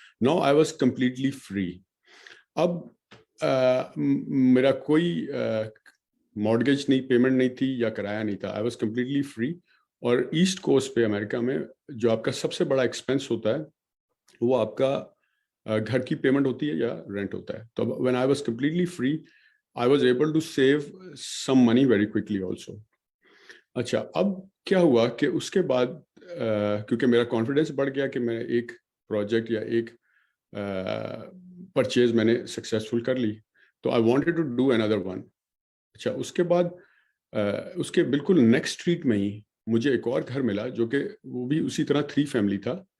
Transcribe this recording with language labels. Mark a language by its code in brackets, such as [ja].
[en] Now I was completely free. [hi] अब मेरा कोई मॉर्गेज नहीं, पेमेंट नहीं थी या किराया नहीं था. [en] I was completely free. [hi] और ईस्ट कोस्ट पे अमेरिका में जो आपका सबसे बड़ा एक्सपेंस होता है वो आपका घर की पेमेंट होती है या रेंट होता है. [en] तो when I was completely free I was able to save some money very quickly also. [hi] अच्छा, अब क्या हुआ कि उसके बाद क्योंकि मेरा कॉन्फिडेंस बढ़ गया कि मैं एक प्रोजेक्ट या एक परचेज मैंने सक्सेसफुल कर ली, तो [en] I wanted to do another one. [hi] अच्छा, उसके बाद उसके बिल्कुल नेक्स्ट स्ट्रीट में ही मुझे एक और घर मिला जो कि वो भी उसी तरह 3 फैमिली था.